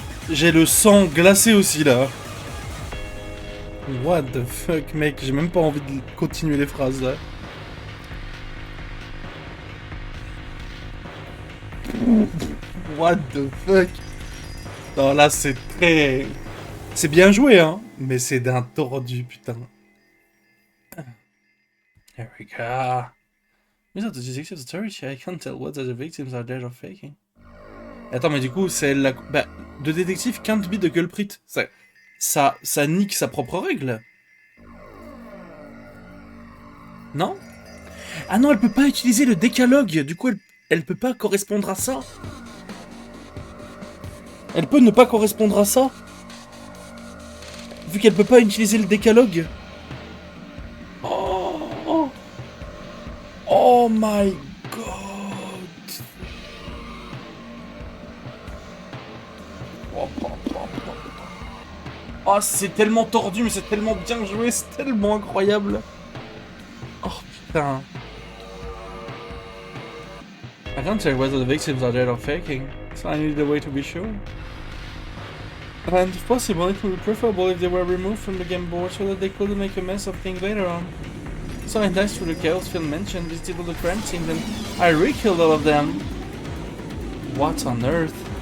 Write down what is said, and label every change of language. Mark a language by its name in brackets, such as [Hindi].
[French] J'ai le sang glacé aussi là. [English] What the fuck, [French] mec, j'ai même pas envie de continuer les phrases là. [English] What the fuck. [French] Non, là c'est très... C'est bien joué, hein, mais c'est d'un tordu, putain. [English] There we go. Without the detective authority, I can't tell whether the victims are dead or faking. [French] Attends, mais du coup, c'est la... Bah, de détective [English] can't be the culprit. [French] Ça nique sa propre règle. Non? Ah non, elle peut pas utiliser le décalogue. Du coup, elle peut pas correspondre à ça. Elle peut ne pas correspondre à ça. Vu qu'elle peut pas utiliser le décalogue. [English] Oh, oh. Oh my god. [French] Oh, c'est tellement tordu, mais c'est tellement bien joué, c'est tellement incroyable. Oh putain. [English] I can't tell whether the victims are dead or faking, so I need a way to be sure. And if possible, it would be preferable if they were removed from the game board so that they couldn't make a mess of things later on. So I dashed through the chaos Phil mentioned, visited all the crime scenes, and I re-killed all of them. What on earth?